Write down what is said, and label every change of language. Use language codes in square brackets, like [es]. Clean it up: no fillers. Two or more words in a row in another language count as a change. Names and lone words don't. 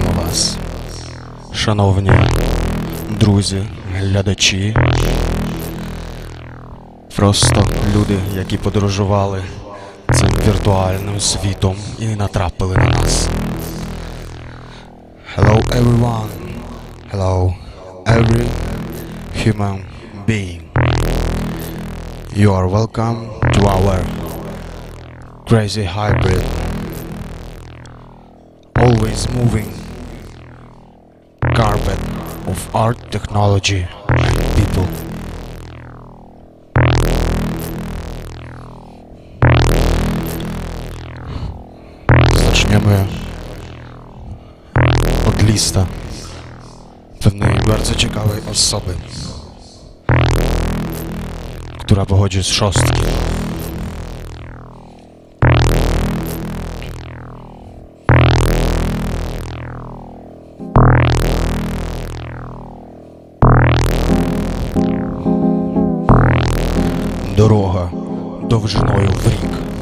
[uk] нас, шановні друзі, глядачі, просто люди, які подорожували цим віртуальним світом і натрапили на нас. [en] Hello everyone, hello every human being. You are welcome to our crazy hybrid, always moving carpet of art, technology and people. [pl] Zaczniemy od lista pewnej bardzo ciekawej osoby, która pochodzi z Szóstki. [uk] Дорога довжиною в рік.